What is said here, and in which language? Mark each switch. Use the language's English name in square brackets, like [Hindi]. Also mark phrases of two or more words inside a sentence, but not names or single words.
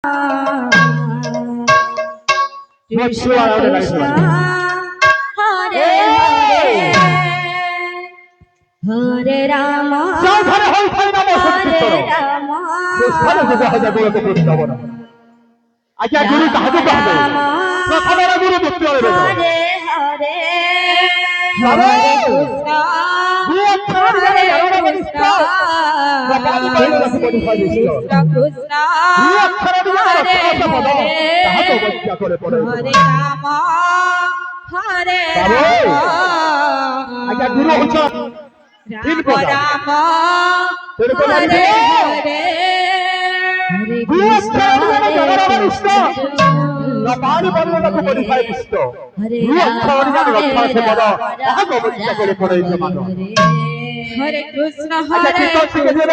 [Sanskrit] Krishna Krishna Hare Hare Hare Rama Hare Rama [Bangla] আচ্ছা গুরু কাহাকে কহবে প্রথমে গুরু দেখতে হবে [Sanskrit] Hare Hare Hare Krishna Hare Krishna Krishna Krishna Hare Hare Hare Rama Hare Rama [Bangla] আচ্ছা গুরু হচ্ছে তিন প্রকার [Sanskrit] Rama Hare Hare Krishna Hare Krishna পানি বর্ণনাকে মডিফাই কৃষ্ণ Hare Krishna Hare Krishna